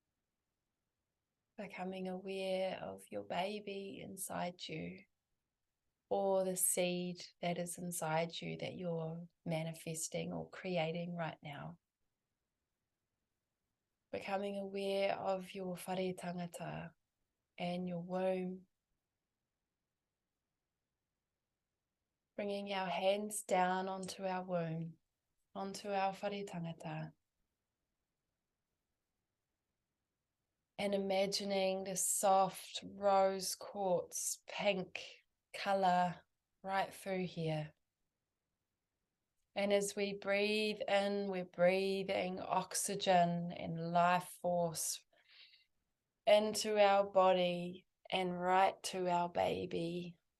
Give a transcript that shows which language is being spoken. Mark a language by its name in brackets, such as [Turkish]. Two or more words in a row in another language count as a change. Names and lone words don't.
[English] Becoming aware of your baby inside you. or the seed that is inside you that you're manifesting or creating right now. Becoming aware of your [Māori] whare tangata [English] and your womb. Bringing our hands down onto our womb, onto our [Māori] whare tangata. [English] And imagining this soft rose quartz pink color right through here. And as we breathe in, we're breathing oxygen and life force into our body and right to our baby.